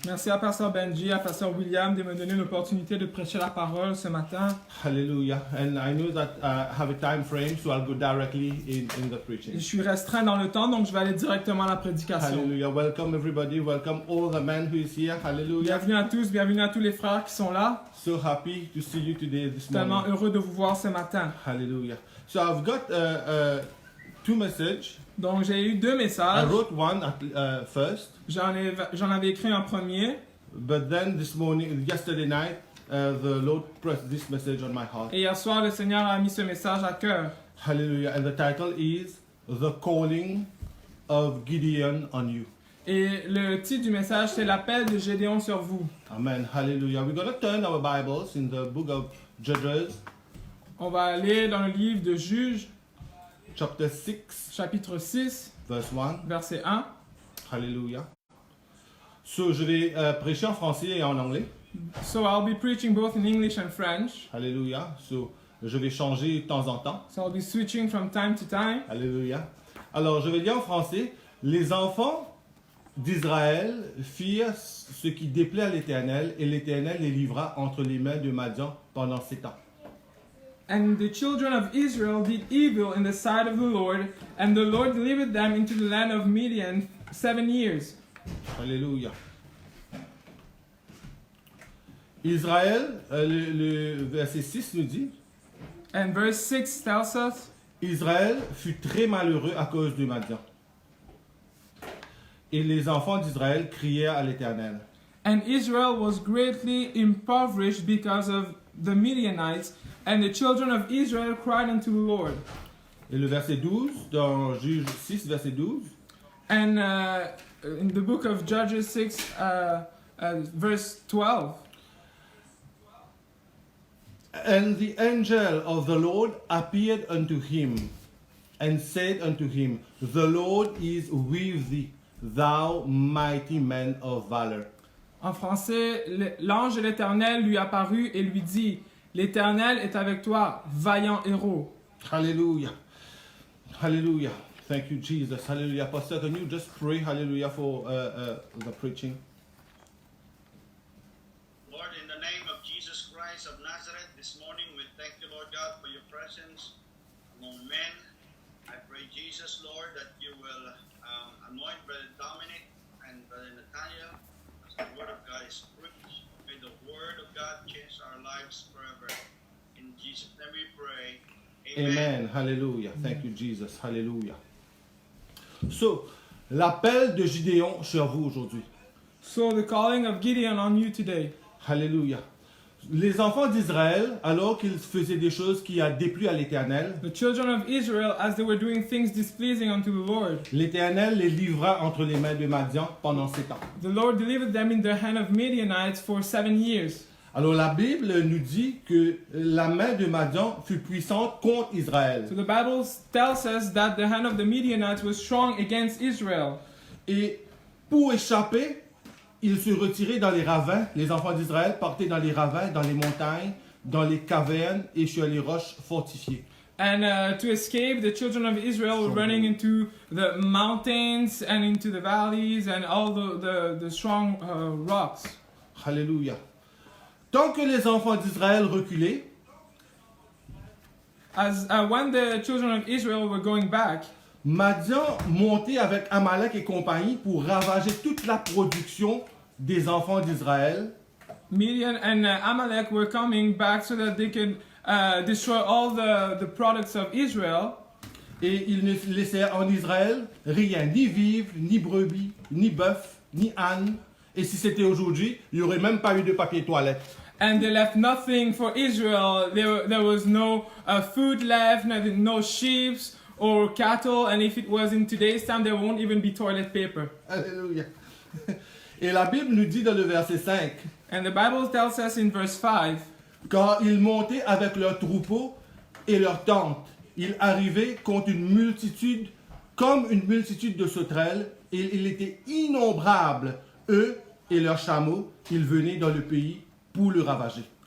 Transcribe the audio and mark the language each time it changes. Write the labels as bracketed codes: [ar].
[fr] Merci à Pasteur Benji, à Pasteur William de me donner l'opportunité de prêcher la parole ce matin. [en] Hallelujah. And I know that I have a time frame, so I'll go directly in the [fr] Je [en] preaching. [fr] suis restreint dans le temps, donc je vais aller directement à la prédication. [en] Hallelujah. Welcome everybody. Welcome all the men who is here. Hallelujah. [fr] Bienvenue à tous, bienvenue à tous les frères qui sont là. [en] So happy to see you today, this [fr] Tellement [en] morning. [fr] heureux de vous voir ce matin. [en] Hallelujah. So I've got two messages. [fr] Donc j'ai eu deux [en] I [fr] messages. [en] wrote one first, [fr] J'en avais écrit un premier. [en] but then yesterday night, the Lord pressed this message on my heart. [fr] Et hier soir, le Seigneur a mis ce message à cœur. [en] Hallelujah. And the title is The Calling of Gideon on You. [fr] Et le titre du message, c'est l'appel de Gédéon sur vous. [en] Amen. Hallelujah. We're going to turn our Bibles in the book of Judges, [fr] On va aller dans le livre de Juges, [en] chapter 6, [fr] chapitre 6, [en] verse 1. [fr] verset 1. [en] Hallelujah. [fr] So, je vais prêcher en français et en anglais. [en] So I'll be preaching both in English and French. Hallelujah. [fr] So, je vais changer de temps en temps. [en] So I'll be switching from time to time. [fr] Alléluia. Alors, je vais lire en français. Les enfants d'Israël firent ce qui déplaît à l'Éternel, et l'Éternel les livra entre les mains de Madian pendant 7 ans. [en] And the children of Israel did evil in the sight of the Lord, and the Lord delivered them into the land of Midian 7 years. [fr] Alléluia. Israël, le verset 6 nous dit, [en] And verse 6 tells us, [fr] Israël fut très malheureux à cause de Madian. Et les enfants d'Israël crièrent à l'Éternel. [en] And Israel was greatly impoverished because of the Midianites, and the children of Israel cried unto the Lord. [fr] Et le verset 12, dans Juge 6, verset 12, [en] And in the book of Judges 6, verse 12, And the angel of the Lord appeared unto him, and said unto him, The Lord is with thee, thou mighty man of valor. [fr] en français, l'ange de l'Éternel lui apparut et lui dit, l'Éternel est avec toi, vaillant héros. [en] Hallelujah. Hallelujah. Thank you, Jesus. Hallelujah. Pastor, can you just pray, hallelujah, for the preaching? Lord, in the name of Jesus Christ of Nazareth, this morning we thank you, Lord God, for your presence among men. I pray, Jesus, Lord, that you will anoint Brother Dominic and Brother Nathaniel as the word of God is preached. May the word of God change our lives forever. In Jesus' name we pray. Amen. Hallelujah. Thank you, Jesus. Hallelujah. [fr] So, l'appel de Gideon sur vous aujourd'hui. [en] So the calling of Gideon on you today. Hallelujah. [fr] Les enfants d'Israël, alors qu'ils faisaient des choses qui a déplu à l'Éternel, [en] The children of Israel, as they were doing things displeasing unto the Lord, [fr] l'Éternel les livra entre les mains de Madian pendant 7 ans. [en] the Lord delivered them in the hand of Midianites for 7 years. [fr] Alors la Bible nous dit que la main de Madian fut puissante contre Israël. [en] So the Bible tells us that the hand of the Midianites was strong against Israel. [fr] Et pour échapper, ils se retiraient dans les ravins. Les enfants d'Israël partaient dans les ravins, dans les montagnes, dans les cavernes et sur les roches fortifiées. [en] And to escape, the children of Israel were running into the mountains and into the valleys and all the strong rocks. [fr] Alléluia. Tant que les enfants d'Israël reculaient, [en] As when the children of Israel were going back, [fr] Madian montait avec Amalek et compagnie pour ravager toute la production des enfants d'Israël. [en] Midian and Amalek were coming back so that they could destroy all the products of Israel. [fr] Et ils ne laissèrent en Israël rien, ni vivres, ni brebis, ni bœufs, ni ânes. Et si c'était aujourd'hui, il n'y aurait même pas eu de papier toilette. [en] And they left nothing for Israel. There was no food left, no sheep or cattle. And if it was in today's time, there won't even be toilet paper. [fr] Alléluia. Et la Bible nous dit dans le verset 5, [en] And the Bible tells us in verse 5, [fr] quand ils montaient avec leurs troupeaux et leurs tentes, ils arrivaient contre une multitude, comme une multitude de sauterelles, et il était innombrable, eux et leurs chameaux, ils venaient dans le pays pour le ravager.